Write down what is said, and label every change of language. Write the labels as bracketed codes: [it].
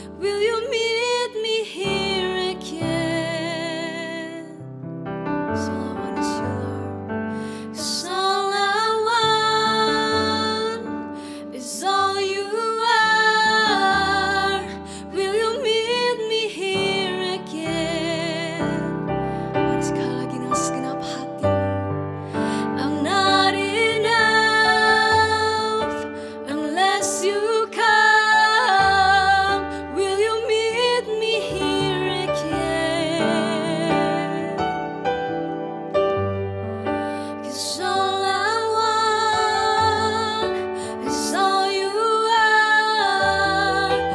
[en] Will you meet me here again? 'Cause all I want is you, Lord. 'Cause all I want is all you are. Will you meet me here again? [id] Mari sekali lagi dengan segenap hatimu. [en] I'm not enough unless you come. Will you meet me here again? 'Cause all I want is all you are.